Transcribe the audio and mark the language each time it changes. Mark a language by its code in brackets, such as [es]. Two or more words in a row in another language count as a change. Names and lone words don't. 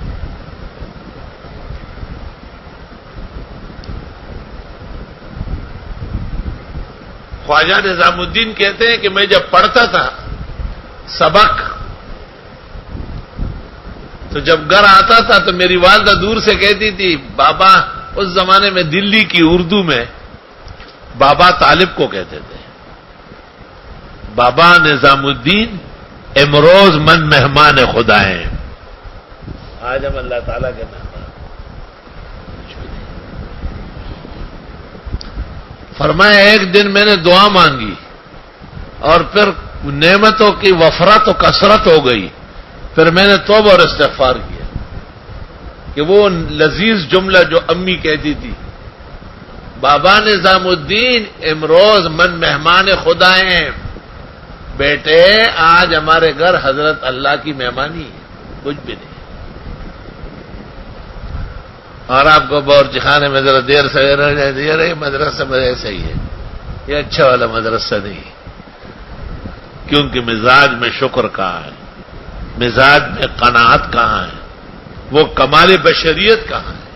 [ur] خواجہ نظام الدین کہتے ہیں کہ میں جب پڑھتا تھا سبق تو جب گھر آتا تھا تو میری والدہ دور سے کہتی تھی، بابا، اس زمانے میں دلی کی اردو میں بابا طالب کو کہتے تھے، بابا نظام الدین [fa] امروز من مہمان خدا [ur] ہیں. آج ہم اللہ تعالیٰ کے مہمان. فرمایا ایک دن میں نے دعا مانگی اور پھر نعمتوں کی وفرت و کثرت ہو گئی، پھر میں نے توبہ اور استغفار کیا کہ وہ لذیذ جملہ جو امی کہتی تھی، بابا نظام الدین [fa] امروز من مہمان خدا [ur] ہیں، بیٹے آج ہمارے گھر حضرت اللہ کی مہمانی ہے، کچھ بھی نہیں، اور آپ کو باورچی خانے میں ذرا دیر سے یہ مدرسہ ایسا ہی ہے، یہ اچھا والا مدرسہ نہیں، کیونکہ مزاج میں شکر کہاں ہے، مزاج میں قناعت کہاں ہے، وہ کمال بشریت کہاں ہے؟